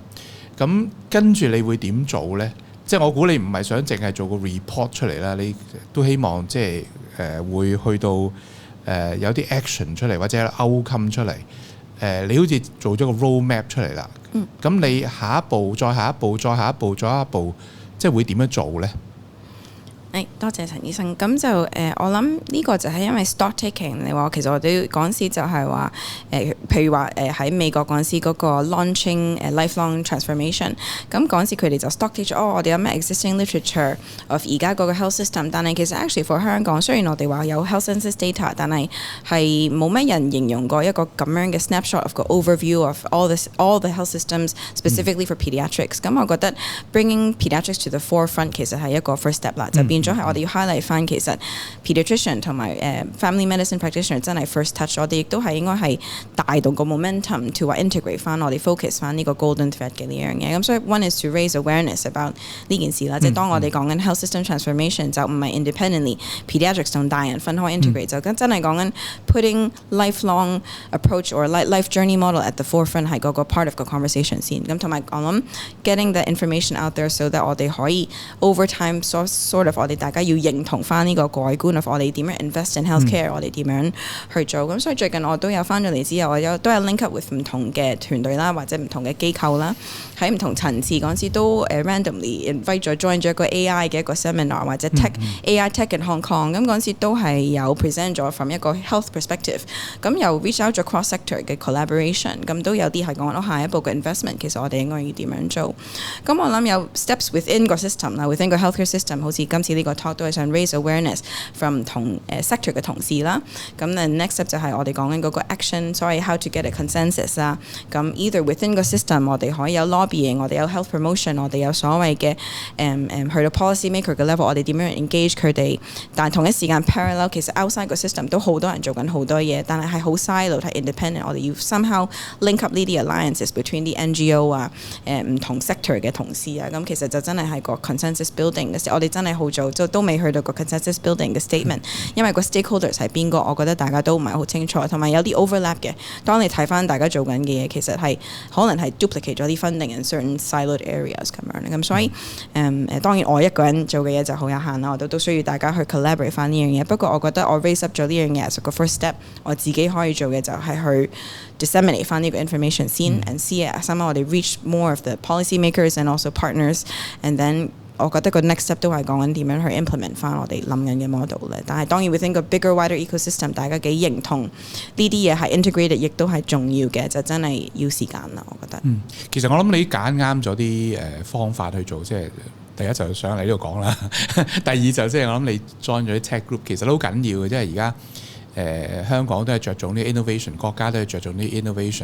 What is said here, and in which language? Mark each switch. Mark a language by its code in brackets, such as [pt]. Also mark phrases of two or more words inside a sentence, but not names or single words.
[yue] 咁跟住你會點做咧？即係我估你唔係想淨係做個 report 出嚟啦，你都希望即係會去到有啲 action 出嚟，或者 outcome 出嚟。你好似做咗個 roadmap 出嚟啦。咁你下一步、再下一步、再下一步、再下一步，即係會點樣做咧？多謝陳醫生。咁就我諗呢個就係因為 [en] stock taking， [yue] 你話其實我哋嗰陣時就係話譬如話喺美國嗰陣時嗰個 [en] launching lifelong transformation， [yue] 咁嗰陣時佢哋就 [en] stock take [yue] 我哋有咩 [en] existing literature of [yue] 而家嗰個 [en] health system， [yue] 但係其實 [en] actually for [yue] 香港，雖然我哋話有 [en] health census data， [yue] 但係冇乜人形容過一個咁樣嘅 [en] snapshot of [yue] 個 [en] overview of all the health systems specifically for pediatrics。 [yue] 咁我覺得 [en] bringing pediatrics to the forefront [yue] 其實係一個 [en] first step [yue] 啦，就變咗係我哋要 highlight 翻其實 pediatrician 同埋 [en] family medicine practitioner [yue] 真係 [en] first touch， [yue] 我哋亦都係應該係帶動個 [en] momentum to integrate [yue] 翻我哋 focus 翻呢個 [en] golden thread [yue] 嘅呢樣嘢。咁所以 [en] one is to raise awareness about [yue] 呢件事啦，即係當我哋講緊 [en] health system transformation [yue] 就唔係 [en] independently pediatrics [yue] 同大人分開 integrate，就真係講緊 [en] putting lifelong approach or life journey model at the forefront [yue] 係嗰個 [en] part of [yue] 個 conversation 先。咁同埋我諗 [en] getting the information out there so that [yue] 我哋可以 [en] over time sort of [yue] 我哋大家要認同翻呢個改觀 of 我哋點樣 [en] invest in healthcare， [yue] 我哋點樣去做。咁所以最近我都有翻咗嚟之後，我都有 [en] link up with [yue] 唔同嘅團隊啦，或者唔同嘅機構啦，喺唔同層次嗰陣時都 [en] randomly invite [yue] 咗 join 咗一個 AI 嘅一個 seminar 或者 [en] AI tech in Hong Kong。 [yue] 咁嗰陣時都係有 present 咗 from 一個 [en] health perspective， [yue] 咁又 [en] reach out [yue] 咗 [en] cross sector [yue] 嘅 collaboration， 咁都有啲係講下一步嘅 investment 其實我哋應該要點樣做。咁我諗有 [en] steps within [yue] 個 system 啦 ，within 個 [en] healthcare system， [yue] 好似今次呢個 talk 都係想 [en] raise awareness from [yue] 同sector 嘅同事啦。咁 [en] next step [yue] 就係我哋講緊嗰個 action， 所以 [en] how to get a consensus [yue] 啦。咁 either within 個 system 我哋可以有 lobbying， 我哋有 [en] health promotion， [yue] 我哋有所謂嘅去到 [en] policy maker [yue] 嘅 level， 我哋點樣 engage 佢哋。但係同一時間 parallel， 其實 outside 個 system 都好多人做緊好多嘢，但係好 siloed， 係 independent。我哋要 [en] somehow link up [yue] 呢啲 [en] alliances between [yue] 啲 NGO 啊，唔同 sector 嘅同事啊。咁其實就真係個 [en] consensus building [yue] 嘅時候，我哋真係好做，都未去到個 [en] consensus building [yue] 嘅 statement， 因為個 stakeholders 係邊個，我覺得大家都唔係好清楚，同埋有啲 overlap 嘅。當你睇翻大家做緊嘅嘢，其實係可能係 duplicate 咗啲 [en] funding in certain siloed areas [yue] 咁樣。咁所以當然我一個人做嘅嘢就好有限啦，我都需要大家去 collaborate 翻呢樣嘢。不過我覺得我 [en] raise up [yue] 咗呢樣嘢 as 個 [en] first step， [yue] 我自己可以做嘅就係去 disseminate 翻呢個 information 先 ， [en] and see it somehow [yue] 我哋 [en] reach more of the policy makers and also partners， and then [yue] 我覺得個 [en] next step [yue] 都係講緊點樣去 implement 翻我哋諗緊嘅 model 咧。但係當然 within 個 [en] bigger wider ecosystem， [yue] 大家幾認同呢啲嘢係 integrated， 亦都係重要嘅，就真係要時間啦。我覺得。其實我諗你揀啱咗啲方法去做，即係第一就上嚟呢度講啦，第二就即係我諗你 join 咗啲 [en] tech group， [yue] 其實都好緊要嘅，即係而家香港都係着重啲 innovation， 國家都係着重啲 innovation。